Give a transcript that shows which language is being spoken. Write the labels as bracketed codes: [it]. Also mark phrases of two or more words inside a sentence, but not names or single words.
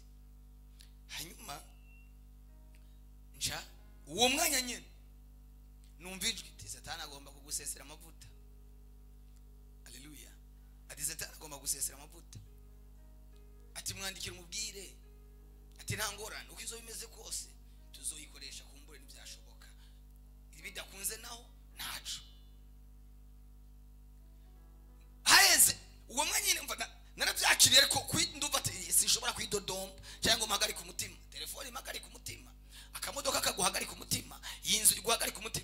[rn] Hanyuma nja uwo mwanya nyene numva ijwi ati Satani agomba kugusesera amavuta. Haleluya. Ati Satani agomba gusesera amavuta, ati mwandikira umubwire ati nta ngorane uko izo bimeze kose tuzoyikoresha kumbure n'ibyashoboka, ibidakunze naho ntaco. Haheze uwo mwanya nyene mva narabyakiriye, ariko ndumva ati sinshobora kwidodomba cyangwa mpagarika umutima. Telefone mpagarika umutima, akamodoka kaguhagarika umutima, yinzu iguhagarika umutima.